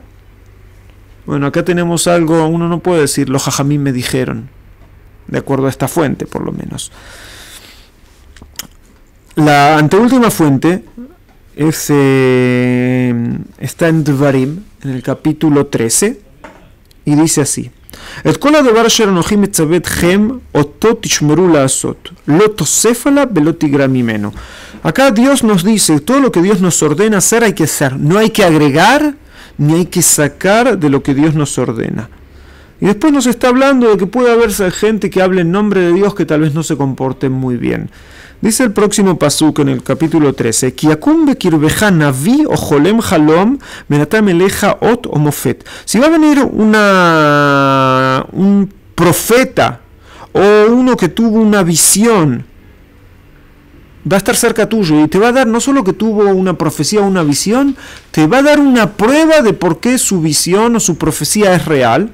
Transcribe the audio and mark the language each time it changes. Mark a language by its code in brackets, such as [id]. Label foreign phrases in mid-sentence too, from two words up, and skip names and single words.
[es] Bueno, acá tenemos algo, uno no puede decir, los jajamim me dijeron, de acuerdo a esta fuente, por lo menos. La anteúltima fuente está en Dvarim, en el capítulo 13, y dice así, [he] את כל הדבר אשר אנוכי מצווה אתכם, אותו תשמרו לעשות. לא תוסף עליו ולא תגרע ממנו. [es] Acá Dios nos dice, todo lo que Dios nos ordena hacer hay que hacer. No hay que agregar, ni hay que sacar de lo que Dios nos ordena. Y después nos está hablando de que puede haber gente que hable en nombre de Dios que tal vez no se comporte muy bien. Dice el próximo pasuk en el capítulo 13, si va a venir un profeta o uno que tuvo una visión, va a estar cerca tuyo y te va a dar, no solo que tuvo una profecía o una visión, te va a dar una prueba de por qué su visión o su profecía es real.